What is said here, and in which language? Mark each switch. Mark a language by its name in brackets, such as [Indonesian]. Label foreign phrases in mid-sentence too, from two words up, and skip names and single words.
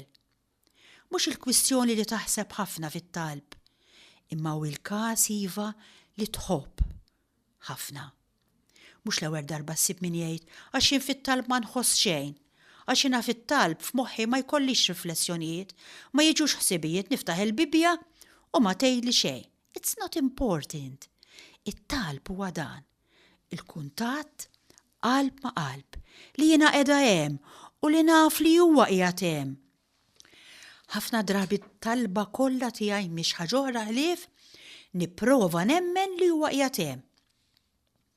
[Maltese] Mhux il-kwistjoni li taħseb ħafna fit-talb, imma hu il-każ iva li tħobb ħafna. Mhux l-ewwel darba ssib min jgħid għax jien fit-talb ma nħoss xejn, għax jiena fit-talb f'moħħi ma jkollix riflessjonijiet, ma jiġux ħsibijiet niftaħ il-Bibja u ma tgħidli xejn. [English] It's not important. [Maltese] It-talb huwa dan. Il-kuntatt qalb ma' qalb li jiena qiegħda hemm u li naf li huwa qiegħed hemm. Ħafna drabi talba kollha tiegħi mhix ħaġa oħra ħlief nipprova nemmen li huwa qiegħed hemm.